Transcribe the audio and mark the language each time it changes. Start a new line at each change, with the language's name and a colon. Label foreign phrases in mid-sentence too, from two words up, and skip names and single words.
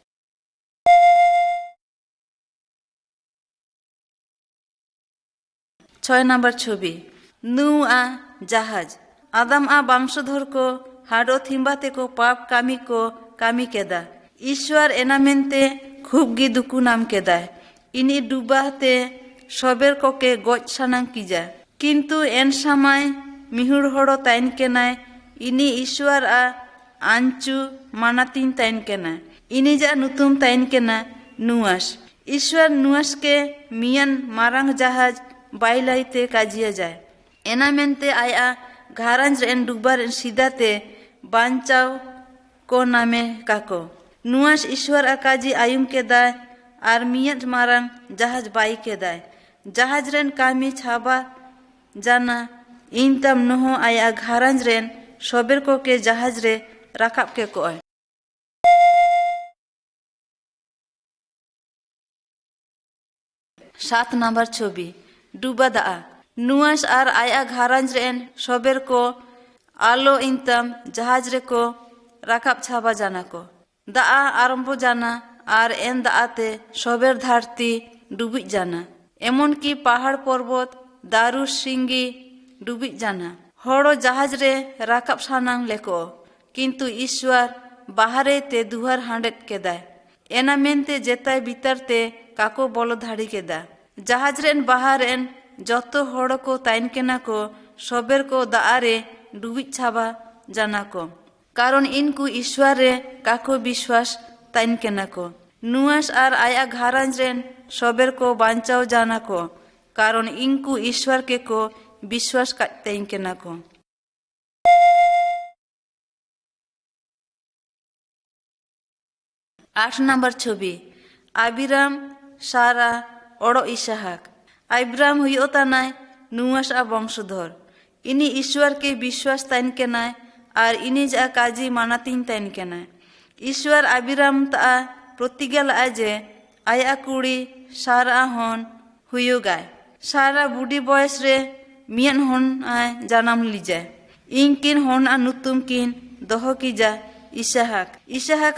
Mundari: 6 नंबर छवि नू आ जहाज आदम आ वंशधर को हाडो थिम्बाते को पाप कामी केदा ईश्वर एना मेनते खूबगी दुकु नाम केदा इनी डुबाते सबर को के गोज सानांग कीजा किंतु एन समय मिहुड़ हड़ो ताइन केनाय इनी ईश्वर आ आंचु मानातिन ताइन केना इनी जा नुतुम ताइन केना नुआस ईश्वर नुआस के मियान मारांग जहाज बाइलाइते काजिया जाए एना मेनते आया घारंज रेन डुबार रेन सीधाते बांचाव को नामे काको नुआस ईश्वर आ काजी आयुम के दाय आर मियान मारांग जहाज बाई के दाय जहाज रेन कामी छाबा जाना इन तम नहो आया घारंज रेन सोबेर को के जहाज रे राकाब के कोय। 7 नंबर छवि डूबा दा नुआस आर आया घारंज रेन सोबेर को आलो इंतम जहाज रे को राकाब छाबा जाना को दा आरंभो जाना आर एन दाते सोबेर धरती डूबी जाना एमन की पहाड़ पर्वत दारू सिंगी डूबी जाना हड़ो जहाज रे राकाब सानांग लेको किंतु ईश्वर बाहरे ते दुहर हांडेट केदा एना मेनते जेताय भीतरते काको बोलो धाड़ी केदा जहाज रेन बाहर एन जतो हड़ को ताइन केना को सोबेर को दाआरे डूबी छाबा जाना को कारण इनको ईश्वर रे काको विश्वास ताइन केना को नुआस आर आया घारंज रेन सोबेर को बांचाव जाना को कारण इनको ईश्वर के को विश्वास ताइन केना को। 8 नंबर छवि आबिराम सारा ओड़ो इसाहाक आब्राम हुयो तानाय नुआस आ वंशधर इनी ईश्वर के विश्वास ताइन केनाय आर इनी जा काजी मानातिन ताइन केनाय ईश्वर आबिराम ता प्रतिज्ञा लाए जे आया कुड़ी सारा हन हुयो गाय सारा बुढ़ी बयस रे मियन हन आय जानाम लीजाय इंकिन हन आ नुतुम किन दोहो की जा इसाहाक